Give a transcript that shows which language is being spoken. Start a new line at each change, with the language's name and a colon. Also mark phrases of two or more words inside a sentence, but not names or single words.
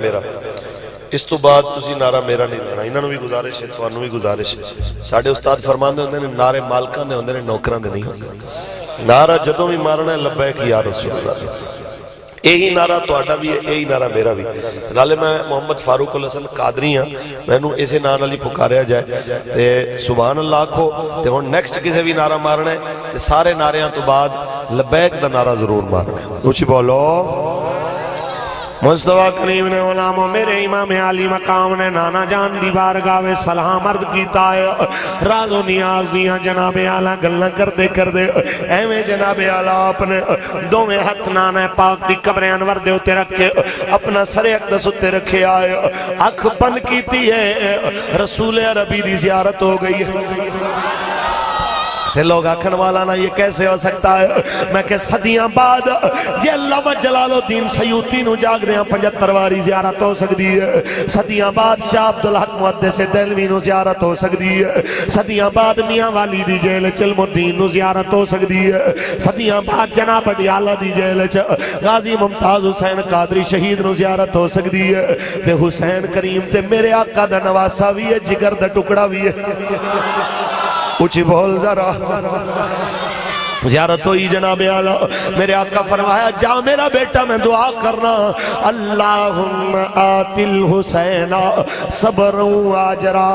Punjabi: میرا اس تو بعد تسی نعرہ میرا نہیں لینا انہوں نے بھی گزارش ہے توانوں بھی گزارش ہے ساڑھے استاد فرماندے ہوندے نے نعرے مالکان دے ہوندے نے نوکران دے نہیں ہوندے نعرہ جدوں بھی مارنا ہے
Arabic: لبیک یا رسول اللہ
Punjabi: یہی نعرہ تو آٹا بھی ہے یہی نعرہ میرا بھی نالے میں محمد فاروق الحسن قادری ہاں میں نو اسے نعرہ لی پکاریا جائے تے
Arabic: سبحان اللہ
Punjabi: کو تے ہون نیکسٹ کسے بھی نعرہ مارنا ہے تے سارے نعریاں تو بعد لبیک دا نعرہ ضرور مارنا ہے. اچھی بولو. مصطفیٰ کریم نے علامہ میرے امام عالی مقام نے نانا جان دی بارگاہ میں سلام عرض کیتا ہے. راز و نیاز دیاں جناب اعلیٰ گلنا کردے کردے ایویں جناب اعلیٰ اپنے دوویں ہاتھ نانا پاک دی قبر انور دے اتے رکھے اپنا سر اقدس اتے رکھے آئے اکھ بند کیتی ہے. رسول عربی دی زیارت ہو گئی ہے. تے لوگ آکھن والا نا یہ کیسے ہو سکتا ہے؟ میں کہ صدیاں بعد جے علامہ جلال الدین سیوطی نو جاگ دیاں 75 واری زیارت ہو سکتی ہے. صدیاں بعد شاہ عبدالحق محدث دہلوی نو زیارت ہو سکتی ہے. صدیاں بعد میاں والی دی جیل علم الدین نو زیارت ہو سکتی ہے. صدیاں بعد جناب اڈیالہ دی جیل غازی ممتاز حسین قادری شہید نو زیارت ہو سکتی ہے. تے حسین کریم تے میرے آقا دا نواسا بھی ہے, جگر دا ٹکڑا بھی ہے. اچھی بول ذرا. زیارت ہوئی جناب اعلیٰ. میرے آقا فرمایا جا میرا بیٹا میں دعا کرنا
Arabic: اللہم آت الحسین صبر و آجرا.